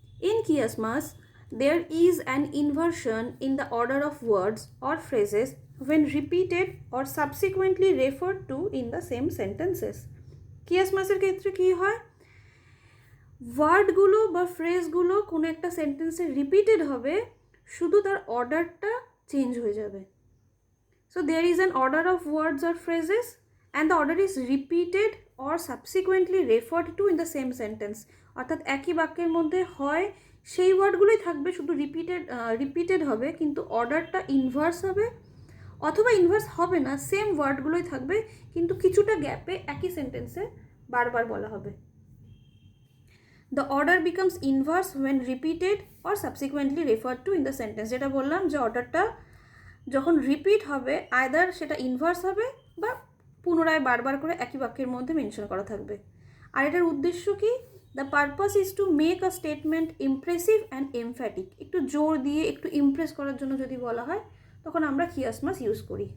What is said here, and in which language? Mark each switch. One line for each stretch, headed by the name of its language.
English: In chiasmus, there is an inversion in the order of words or phrases when repeated or subsequently referred to in the same sentences.
Bangla: কিয়াসমাসের ক্ষেত্রে কী হয়, ওয়ার্ডগুলো বা ফ্রেজগুলো কোনো একটা সেন্টেন্সে repeated হবে, শুধু তার অর্ডারটা চেঞ্জ হয়ে যাবে।
English: So there is an order of words or phrases and the order is repeated or subsequently referred to in the same sentence.
Bangla: অর্থাৎ একই বাক্যের মধ্যে হয় সেই ওয়ার্ডগুলোই থাকবে, শুধু রিপিটেড হবে, কিন্তু অর্ডারটা ইনভার্স হবে, অথবা ইনভার্স হবে না, সেম ওয়ার্ডগুলোই থাকবে, কিন্তু কিছুটা গ্যাপে একই সেন্টেন্সে বারবার বলা হবে।
English: The order becomes inverse when repeated or subsequently referred to in the sentence.
Bangla: যেটা বললাম যে অর্ডারটা যখন রিপিট হবে, আইদার সেটা ইনভার্স হবে বা পুনরায় বারবার করে একই বাক্যের মধ্যে মেনশন করা থাকবে। আর এটার উদ্দেশ্য কি,
English: The purpose is to make a statement impressive and emphatic.
Bangla: একটু জোর দিয়ে একটু ইমপ্রেস করার জন্য যদি বলা হয়, তখন আমরা কিয়াসমাস ইউজ করি।